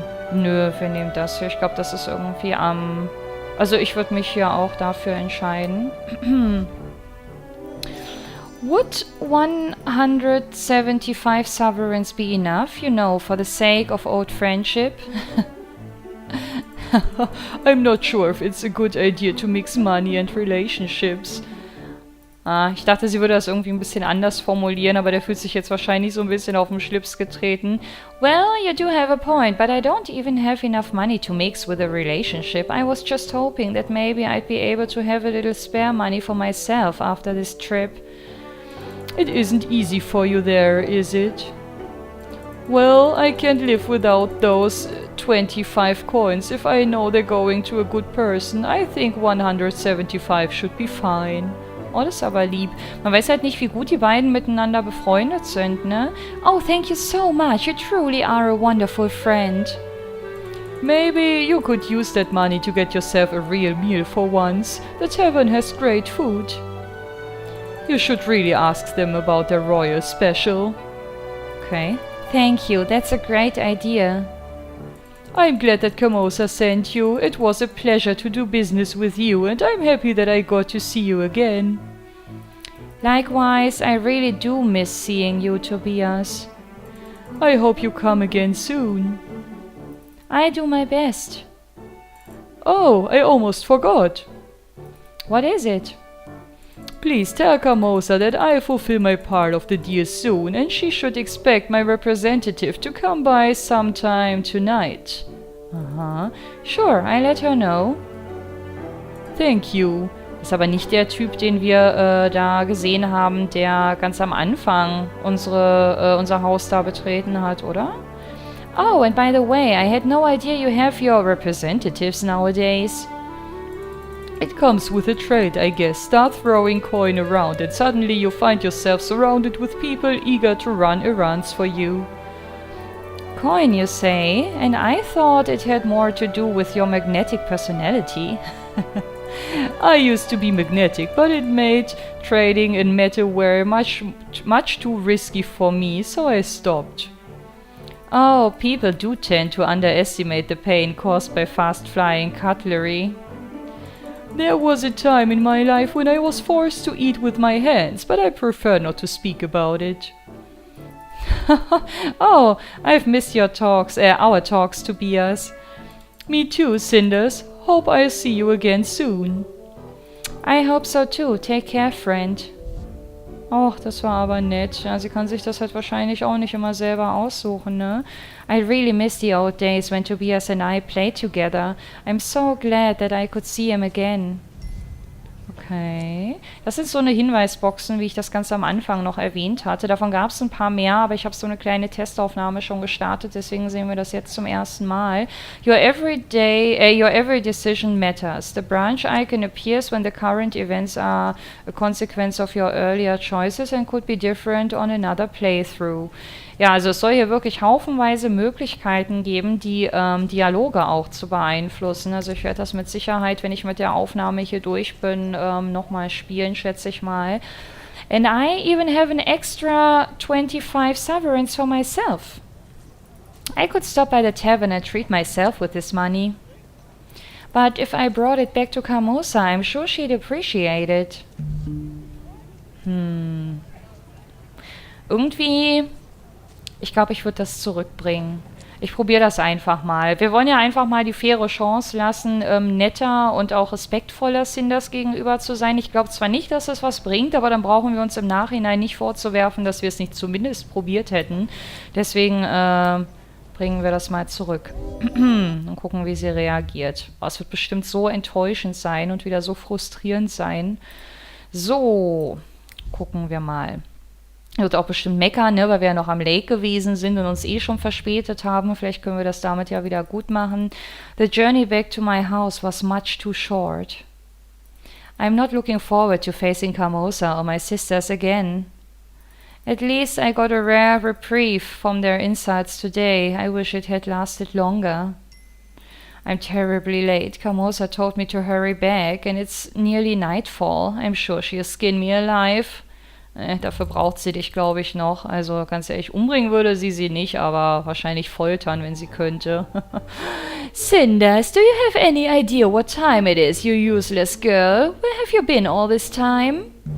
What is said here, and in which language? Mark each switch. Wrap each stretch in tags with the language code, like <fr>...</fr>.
<de>Nö, wir nehmen das hier. Ich glaube, das ist irgendwie am... Also ich würde mich hier auch dafür entscheiden.</de> <en>Would 175 sovereigns be enough, you know, for the sake of old friendship? I'm not sure if it's a good idea to mix money and relationships.</en> <de>Ich dachte, sie würde das irgendwie ein bisschen anders formulieren, aber der fühlt sich jetzt wahrscheinlich so ein bisschen auf den Schlips getreten.</de> <en>Well, you do have a point, but I don't even have enough money to mix with a relationship. I was just hoping that maybe I'd be able to have a little spare money for myself after this trip. It isn't easy for you there, is it? Well, I can't live without those 25 coins if I know they're going to a good person. I think 175 should be fine.</en> <de>Oh, das ist aber lieb. Man weiß halt nicht, wie gut die beiden miteinander befreundet sind, ne?</de> <en>Oh, thank you so much. You truly are a wonderful friend. Maybe you could use that money to get yourself a real meal for once. The tavern has great food. You should really ask them about their royal special. Okay. Thank you. That's a great idea. I'm glad that Carmosa sent you. It was a pleasure to do business with you, and I'm happy that I got to see you again. Likewise, I really do miss seeing you, Tobias. I hope you come again soon. I do my best. Oh, I almost forgot. What is it? Please tell Carmosa that I'll fulfill my part of the deal soon, and she should expect my representative to come by sometime tonight. Sure, I'll let her know. Thank you.</en> <de>Ist aber nicht der Typ, den wir da gesehen haben, der ganz am Anfang unser Haus da betreten hat, oder?</de> <en>Oh, and by the way, I had no idea you have your representatives nowadays. It comes with a trade, I guess. Start throwing coin around and suddenly you find yourself surrounded with people eager to run errands for you. Coin, you say? And I thought it had more to do with your magnetic personality. I used to be magnetic, but it made trading in metalware much too risky for me, so I stopped. Oh, people do tend to underestimate the pain caused by fast-flying cutlery. There was a time in my life when I was forced to eat with my hands, but I prefer not to speak about it. Oh, I've missed our talks, Tobias. Me too, Cinders. Hope I'll see you again soon. I hope so too. Take care, friend.</en> <de>Och, das war aber nett. Ja, sie kann sich das halt wahrscheinlich auch nicht immer selber aussuchen, ne?</de> <en>I really miss the old days when Tobias and I played together. I'm so glad that I could see him again. Okay.</en> <de>Das sind so eine Hinweisboxen, wie ich das ganz am Anfang noch erwähnt hatte. Davon gab es ein paar mehr, aber ich habe so eine kleine Testaufnahme schon gestartet, deswegen sehen wir das jetzt zum ersten Mal.</de> <en>Your every decision matters. The branch icon appears when the current events are a consequence of your earlier choices and could be different on another playthrough.</en> <de>Ja, also es soll hier wirklich haufenweise Möglichkeiten geben, die Dialoge auch zu beeinflussen. Also ich werde das mit Sicherheit, wenn ich mit der Aufnahme hier durch bin, nochmal spielen, schätze ich mal.</de> <en>And I even have an extra 25 sovereigns for myself. I could stop by the tavern and treat myself with this money. But if I brought it back to Carmosa, I'm sure she'd appreciate it.</en> <de>Irgendwie... Ich glaube, ich würde das zurückbringen. Ich probiere das einfach mal. Wir wollen ja einfach mal die faire Chance lassen, netter und auch respektvoller Cinders gegenüber zu sein. Ich glaube zwar nicht, dass es was bringt, aber dann brauchen wir uns im Nachhinein nicht vorzuwerfen, dass wir es nicht zumindest probiert hätten. Deswegen bringen wir das mal zurück und gucken, wie sie reagiert. Oh, es wird bestimmt so enttäuschend sein und wieder so frustrierend sein. So, gucken wir mal. Wird auch bestimmt meckern, ne, weil wir ja noch am Lake gewesen sind und uns eh schon verspätet haben. Vielleicht können wir das damit ja wieder gut machen.</de> <en>The journey back to my house was much too short. I'm not looking forward to facing Carmosa or my sisters again. At least I got a rare reprieve from their insults today. I wish it had lasted longer. I'm terribly late. Carmosa told me to hurry back and it's nearly nightfall. I'm sure she'll skin me alive.</en> <de>Dafür braucht sie dich, glaube ich, noch. Also ganz ehrlich, umbringen würde sie nicht, aber wahrscheinlich foltern, wenn sie könnte.</de> <en>Cinders, do you have any idea what time it is, you useless girl? Where have you been all this time?</en>